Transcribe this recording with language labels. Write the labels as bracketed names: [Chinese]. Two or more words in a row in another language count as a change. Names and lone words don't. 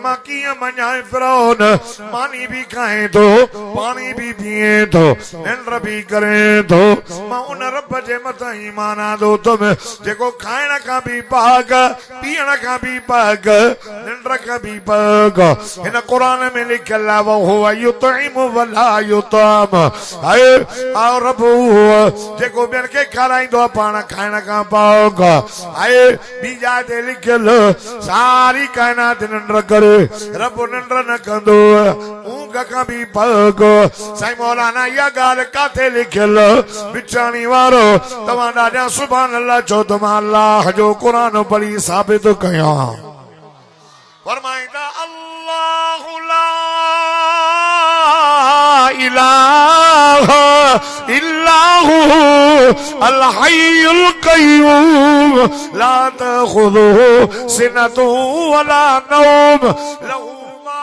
[Sindhi] मां कीअं मञां फिरौन मानी भी खाए थो पानी भी पिए थो निंड भी करे थो मां उन रब जे मथां ईमान आंदो तुम जेको खाइण खां भी पाक पीअण खां भी पाक निंड खां भी पाक हिन क़ुरान में लिखियल आहे [Arabic] وهو يطعم ولا يطعم [Sindhi] आए आओ रब जेको ॿियनि खे खाराईंदो आहे पाण खाइण खां पाक आए ॿी जाइ ते लिखियल सारी काइनात निंड करे रब निंड न कंदो ऊंघ खां भी पाक साईं मौलाना इहा ॻाल्हि काथे लिखियल विचाणी वारो तव्हां ॾाढा [Arabic] سبحان الله [Sindhi] चओ त मां अल्लाह जो क़ुरान पढ़ी साबित कयां फरमाईंदा [Arabic] الله لا إله إلا هو الحي القيوم لا تأخذه سنة ولا نوم له ما